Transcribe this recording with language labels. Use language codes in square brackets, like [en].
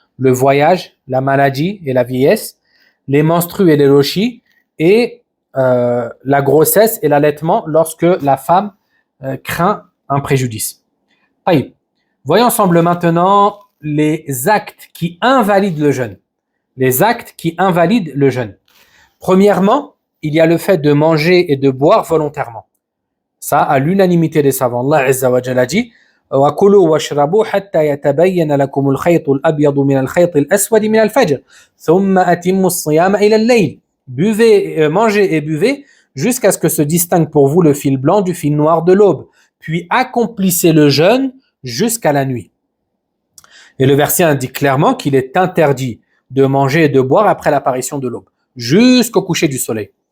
[fr] Le voyage, la maladie et la vieillesse, les menstrues et les lochis, et la grossesse et l'allaitement lorsque la femme craint un préjudice. Voyons ensemble maintenant les actes qui invalident le jeûne. Les actes qui invalident le jeûne. Premièrement, il y a le fait de manger et de boire volontairement. Ça, à l'unanimité des savants. Allah Azza wa Jalla dit [ar] وَكُلُوا وَاشْرَبُوا حَتَّى يَتَبَيَّنَ لَكُمُ الْخَيْطُ الْأَبْيَضُ مِنَ الْخَيْطِ الْأَسْوَدِ مِنَ الْفَجْرِ ثُمَّ أَتِمُّوا الصِّيَامَ إِلَى اللَّيْلِ. [fr] Buvez, mangez et buvez jusqu'à ce que se distingue pour vous le fil blanc du fil noir de l'aube. puis accomplissez le jeûne jusqu'à la nuit. Et le verset indique clairement qu'il est interdit de manger et de boire après l'apparition de l'aube, jusqu'au coucher du soleil.